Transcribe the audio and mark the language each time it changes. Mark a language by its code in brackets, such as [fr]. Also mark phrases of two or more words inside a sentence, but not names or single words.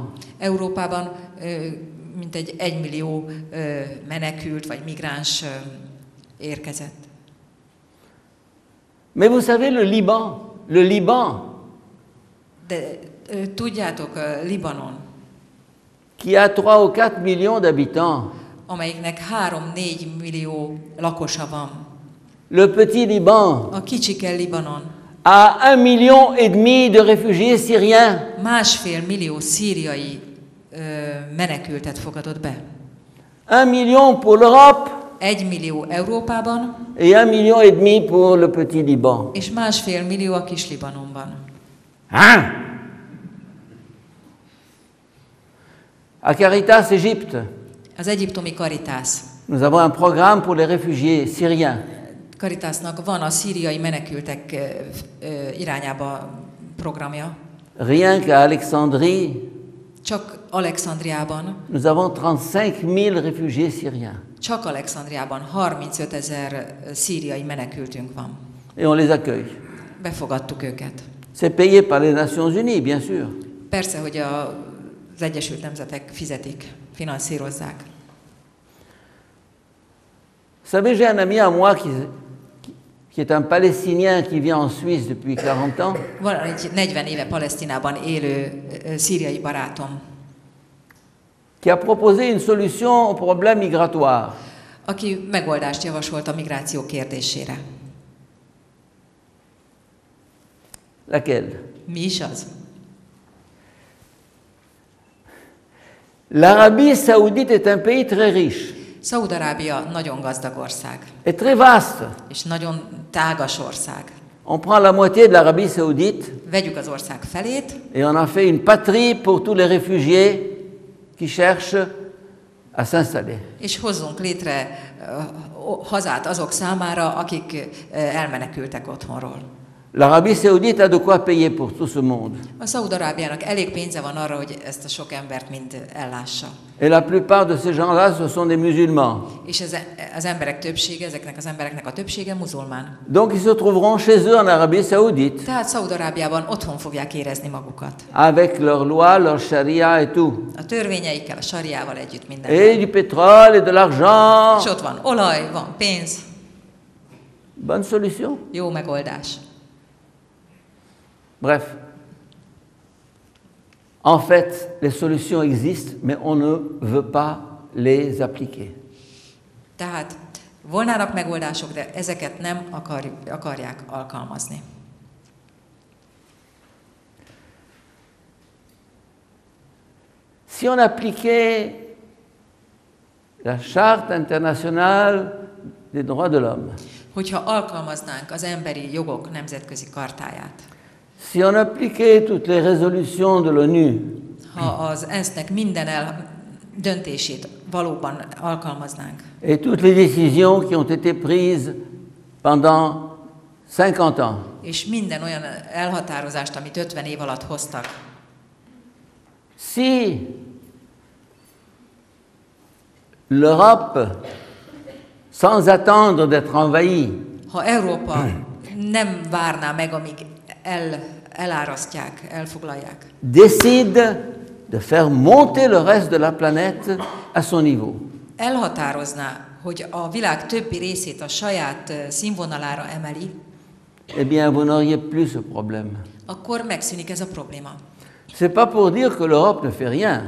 [hu] Európában mintegy 1 millió menekült vagy migráns érkezett. [fr] Mais vous savez, le Liban, [hu] De tudjátok, Libanon, [fr] qui a 3 ou 4 millions d'habitants, [hu] amelyiknek 3-4 millió lakosa van, [fr] le petit Liban [hu] a kicsike Libanon [fr] a 1,5 million de réfugiés syriens. [hu] 1,5 millió szíriai menekültet fogadott be. [fr] 1 million pour l'Europe [hu] 1 millió Európában, [fr] et 1,5 million pour le petit Liban. [hu] és 1,5 millió a kis Libanonban. [fr] Hein? À Caritas Égypte, [hu] Az egyiptomi Caritas [fr] nous avons un programme pour les réfugiés syriens. [hu] Caritasnak van a szíriai menekültek irányába programja. [fr] Rien qu'à Alexandrie, [hu] Csak Alexandriában, [fr] nous avons 35 000 réfugiés syriens. [hu] csak Alexandriában 35 000 szíriai menekültünk van. [fr] Et on les accueille. [hu] Befogadtuk őket. [fr] C'est payé par les Nations Unies, bien sûr. [hu] Persze, hogy az Egyesült Nemzetek fizetik, finanszírozzák. [fr] Vous savez, j'ai un ami à moi qui est un Palestinien qui vit en Suisse depuis 40 ans. [hu] Van egy 40 éve Palesztinában élő szíriai barátom, [fr] Qui a proposé une solution au problème migratoire. [hu] aki megoldást javasolt a migráció kérdésére. [fr] Laquelle? [hu] Mi is az? [fr] L'Arabie saoudite est un pays très riche [hu] Szaúd-Arábia nagyon gazdag ország, [fr] et très vaste. [hu] és nagyon tágas ország. [fr] On prend la moitié de l'Arabie saoudite [hu] Vegyük az ország felét, [fr] et on en fait une patrie pour tous les réfugiés qui cherchent à s'installer. [hu] és hozzunk létre hazát azok számára, akik elmenekültek otthonról. [fr] L'Arabie saoudite a de quoi payer pour tout ce monde. [hu] A Szaúd-Arábiának elég pénze van arra, hogy ezt a sok embert mind ellássa. [fr] Et la plupart de ces gens-là, ce sont des musulmans. [hu] És az emberek többsége, ezeknek az embereknek a többsége muzulmán. [fr] Donc ils se trouveront chez eux en Arabie saoudite, [hu] Tehát Szaúd-Arábiában otthon fogják érezni magukat. [fr] avec leurs lois, leur charia et tout. [hu] A törvényeikkel, a sariával együtt minden. [fr] Et du pétrole et de l'argent. [hu] És ott van olaj, van pénz, [fr] Bonne solution. [hu] jó megoldás. [fr] Bref. En fait, les solutions existent, mais on ne veut pas les appliquer. [hu] Tehát volnának megoldások, de ezeket nem akarják alkalmazni. [fr] Si on appliquait la Charte internationale des droits de l'homme, [hu] Hogyha alkalmaznánk az emberi jogok nemzetközi kartáját, [fr] si on appliquait toutes les résolutions de l'ONU, [hu] ha az ENSZ-nek minden döntését valóban alkalmaznánk, [fr] et toutes les décisions qui ont été prises pendant 50 ans, [hu] és minden olyan elhatározást, amit 50 év alatt hoztak, [fr] si l'Europe, sans attendre d'être envahie, [hu] ha Európa nem várná meg, amíg elárasztják, elfoglalják, [fr] décide de faire monter le reste de la planète à son niveau, [hu] elhatározná, hogy a világ többi részét a saját színvonalára emeli, [fr] eh bien, vous n'auriez plus ce problème. [hu] akkor megszűnik ez a probléma. [fr] C'est pas pour dire que l'Europe ne fait rien